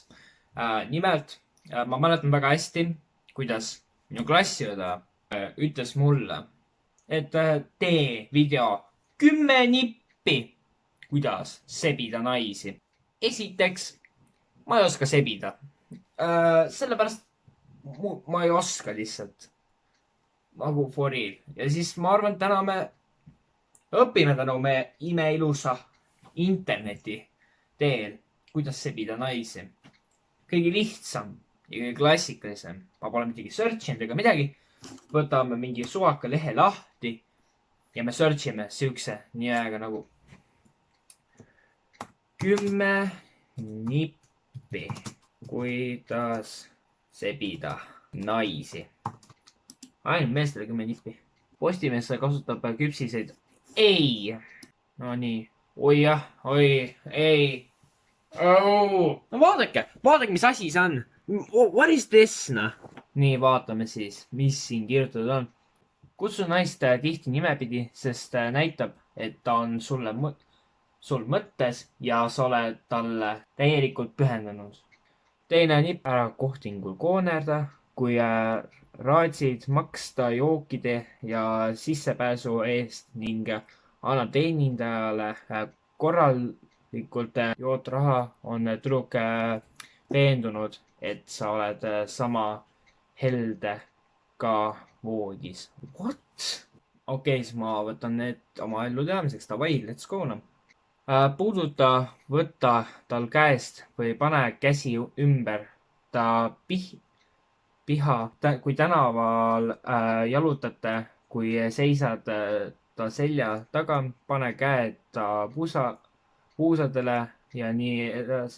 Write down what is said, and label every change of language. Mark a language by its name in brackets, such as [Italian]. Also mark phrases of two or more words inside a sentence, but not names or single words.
[Estonian] Nimelt, ma mäletan väga hästi, kuidas minu klassiõde ütles mulle, et tee video 10 nippi, kuidas sebida naisi. Esiteks, ma ei oska sebida. Sellepärast ma ei oska lihtsalt. Nagu [English] for real. [Estonian] Ja siis ma arvan, et täna me õpime tänu meie imeilusa interneti teel, kuidas sebida naisi. Kõige lihtsam ja kõige klassikalisem. Ma pole midagi searchinud ega midagi. Võtame mingi suvaka lehe lahti ja me searchime siukse nimega nagu 10 nippi, kuidas sebida naisi. Ainult meestele 10 nippi. Postimees kasutab küpsiseid. Ei. No nii. Oi jah, oi, ei. Oh. No vaadake, mis asi see on. [English] What is this, [Estonian] noh? Nii, vaatame siis, mis siin kirjutatud on. Kutsu naist tihti nimepidi, sest näitab, et ta on sul mõttes ja sa oled talle täielikult pühendunud. Teine nipp ära kohtingul koonerda, kui raatsid maksta jookide ja sissepääsu eest ning anna teenindajale korralikult joot raha, on tüdruk veendunud, et sa oled sama helde ka voodis. [English] What? [Estonian] Okei, siis ma võtan need oma ellu teadmiseks. Davai, [English] let's go noh. [Estonian] Puuduta, võtta tal käest või pane käsi ümber ta kui tänaval jalutate, kui seisad ta selja taga, pane käed ta puusadele ja nii edasi.